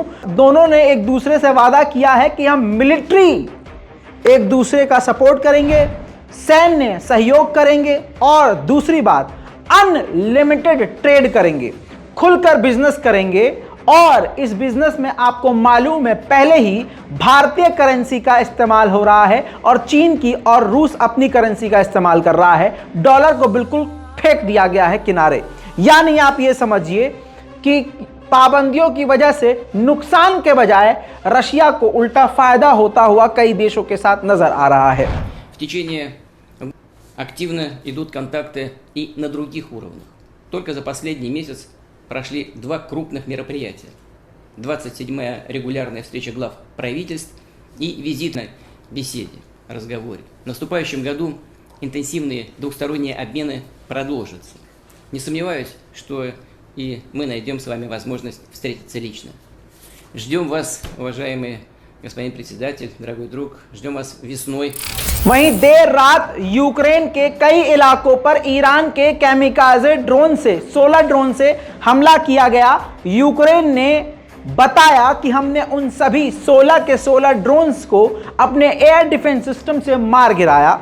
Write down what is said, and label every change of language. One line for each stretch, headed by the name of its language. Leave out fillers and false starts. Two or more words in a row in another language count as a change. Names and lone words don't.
Hindi: दोनों ने एक दूसरे से वादा किया है कि हम मिलिट्री एक दूसरे का सपोर्ट करेंगे, सैन्य सहयोग करेंगे और दूसरी बात,
English: unlimited trade
Hindi: करेंगे, खुलकर बिजनेस करेंगे और इस बिजनेस में आपको मालूम है पहले ही भारतीय करेंसी का इस्तेमाल हो रहा है और चीन की और रूस अपनी करेंसी का इस्तेमाल कर रहा है। डॉलर को बिल्कुल फेंक दिया गया है किनारे। यानी आप ये समझिए कि पाबंदियों की वजह से नुकसान के बजाय रशिया को उल्टा फायदा होता हुआ कई देशों के साथ नजर आ रहा है।
Russian: В течение активно идут контакты и на других уровнях. Только за последний месяц прошли два крупных мероприятия. 27-я регулярная встреча глав правительств и визит на беседе, разговоре. В наступающем году интенсивные двухсторонние обмены продолжатся. Не сомневаюсь, что и мы найдем с вами возможность встретиться лично. Ждем вас, уважаемый господин председатель, дорогой друг, ждем вас весной.
Hindi: वहीं देर रात यूक्रेन के कई इलाकों पर ईरान के
English: kamikaze drone
Hindi: से 16 ड्रोन से हमला किया गया। यूक्रेन ने बताया कि हमने उन सभी 16 के 16 ड्रोन्स को अपने
English: air defence system
Hindi: से मार गिराया।